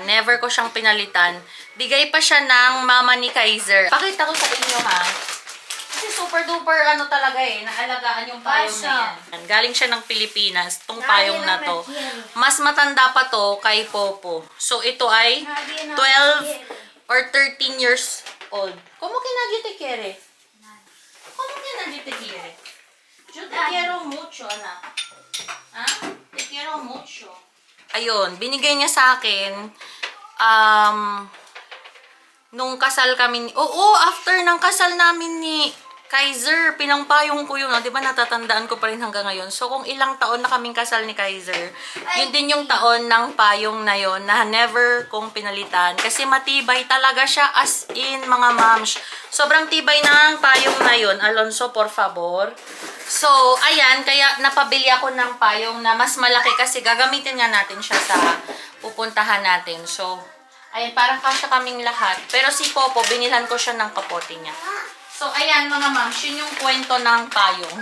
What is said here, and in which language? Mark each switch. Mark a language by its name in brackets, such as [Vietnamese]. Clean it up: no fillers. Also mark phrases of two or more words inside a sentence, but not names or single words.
[Filipino] Never ko siyang pinalitan. Bigay pa siya ng mama ni Kaiser. Pakita ko sa inyo ha. Kasi [English] super duper [Filipino] ano talaga eh. Naalagaan yung payong na yan. Galing siya ng Pilipinas. Itong payong na to. Mas matanda pa to kay Popo. So ito ay [English] 12 or 13 years old. [Spanish] ¿Cómo que nadie te quiere? ¿Cómo que nadie te quiere? Yo te quiero mucho, anak. Ha? Te quiero mucho. [Filipino] Ayun, binigay niya sa akin nung kasal kami Oo, after ng kasal namin ni Kaiser, pinangpayong ko yun. Di ba natatandaan ko pa rin hanggang ngayon. So kung ilang taon na kaming kasal ni Kaiser, yun din yung taon ng payong na yun na never kong pinalitan. Kasi matibay talaga siya, [English] as in [Filipino] mga moms. Sobrang tibay ng payong na yun. [Spanish] Alonso, por favor. [Filipino] So, ayan, kaya napabili ako ng payong na mas malaki kasi gagamitin nga natin siya sa pupuntahan natin. So, ayan, parang kasya kaming lahat. Pero si Popo, binilhan ko siya ng kapote niya. So, ayan mga moms, yun yung kwento ng payong.